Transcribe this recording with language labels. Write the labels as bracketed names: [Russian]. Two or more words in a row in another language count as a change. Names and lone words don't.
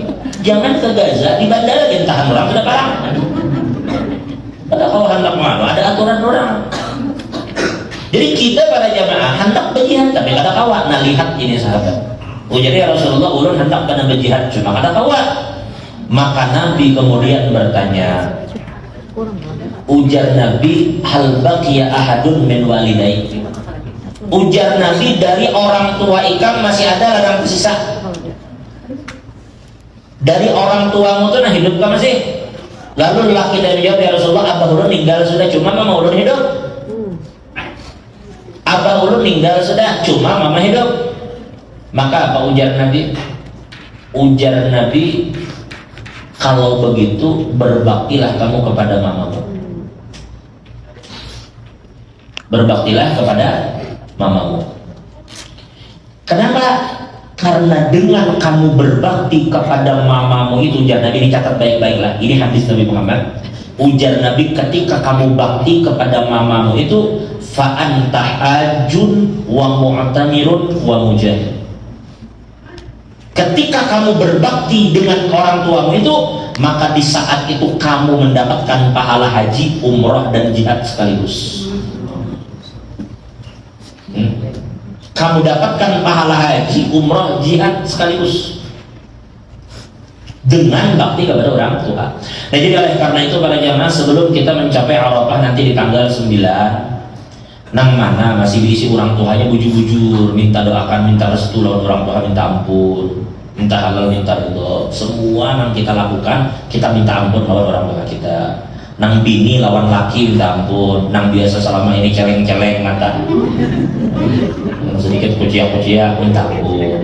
[Banjar] Jangan ke Gaza, di bandara kita tahan orang sudah parah. Ada kalau hendak malu, ada aturan orang. Jadi kita para jamaah hendak berjihad, tapi kada kawat. Nah lihat ini sahabat. Ujar ya Rasulullah, ulun hendak pada berjihad, cuma kada kawat. Maka Nabi kemudian bertanya, ujar Nabi, [Arabic] هل بقي أحد من والدي. [Banjar] Ujar Nabi, dari orang tua ikam masih ada ladang tersisa. Dari orang tuamu tuh nah hidup kah masih? Lalu lelaki dari jawab, ya Rasulullah, abah ulun meninggal sudah, cuma mama ulun hidup. Abah ulun meninggal sudah, cuma mama hidup. Maka apa ujar Nabi? Ujar Nabi, [Indonesian] kalau begitu berbaktilah kamu kepada mamamu. Berbaktilah kepada mamamu. Kenapa? Karena dengan kamu berbakti kepada mamamu itu, ujar Nabi, ini catat baik-baiklah, ini hadis Nabi Muhammad. Ujar Nabi, ketika kamu bakti kepada mamamu itu, [Arabic] فأنت حاج ومعتمر ومجاهد. [Indonesian] Ketika kamu berbakti dengan orang tuamu itu, maka di saat itu kamu mendapatkan pahala haji, umrah dan jihad sekaligus. Kamu dapatkan pahala haji, umrah, jihad sekaligus dengan bakti kepada orang tua. Nah jadi oleh karena itu para jamaah, sebelum kita mencapai Arafah nanti di tanggal 9, [Banjar] nang mana masih diisi orang tuanya bujur-bujur, minta doakan, minta restu lawan orang tua, minta ampun, minta halal, minta ridho, semua yang kita lakukan, kita minta ampun lawan orang tua kita. Nang bini lawan laki minta ampun, nang biasa selama ini celeng-celeng mata, sedikit kuciak-kuciak minta ampun.